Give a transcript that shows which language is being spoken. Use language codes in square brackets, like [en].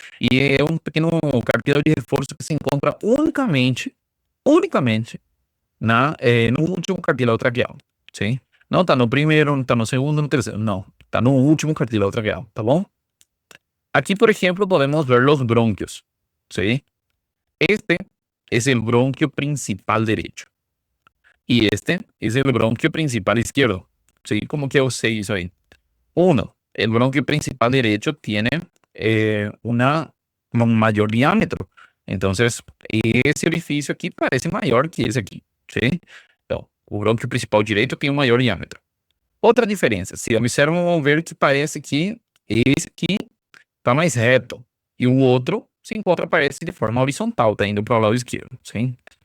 [pt] E é um pequeno cartílago de reforço que se encontra unicamente no último cartílago traqueal. Sim? Não está no primeiro, não está no segundo, no terceiro. Não. Está no último cartílago traqueal. Tá bom? [es] Aqui, por ejemplo, podemos ver los bronquios. ¿Sí? Este es el bronquio principal derecho. Y este es el bronquio principal izquierdo. ¿Sí? [pt] Como que eu sei isso aí? [es] Uno, el bronquio principal derecho tiene un mayor diámetro. Entonces, [pt] esse orificio aqui parece maior que esse aqui, [es] ¿sí? [pt] Então, o brônquio principal direito tem um maior diâmetro. Outra diferença, se observam, vão ver que parece que esse aqui está mais reto e o outro se encontra, parece, de forma horizontal, está indo para o lado esquerdo, sim?